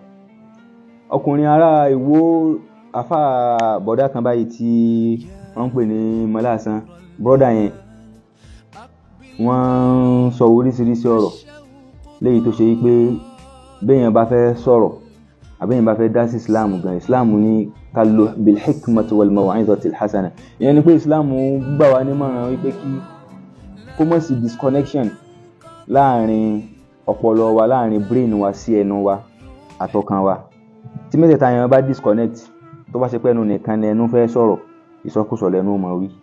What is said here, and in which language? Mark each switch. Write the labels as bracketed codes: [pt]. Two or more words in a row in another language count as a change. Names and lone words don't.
[yo] Ọkùnrin ará Ìwó, àfà bọ̀dá kan báyìí tí wọ́n ń pè ní Mọ́lásan, brother yẹn, wọ́n ń sọ oríṣiríṣi ọ̀rọ̀ léyìí tó ṣe wípé béèyàn bá fẹ́ sọ̀rọ̀ àbẹ́yàn bá fẹ́ dá sí Islam gan, Islam ní ká lo [ar] بالحكمة والموعظة الحسنة. [yo] Ìyẹn ni pé Islam gbà wá nímọ̀ràn wípé kó mọ̀ sí disconnection láàrin ọpọlọ wa, láàrin brain wa sí ẹnu wa àtọkàn wa. Tí mẹ́tẹ̀ẹ̀ta yẹn bá disconnect, tó bá ṣe pé ẹnu nìkan ni ẹnu fẹ́ sọ̀rọ̀, ìsọkúsọ lẹ́nu mọ̀ wí.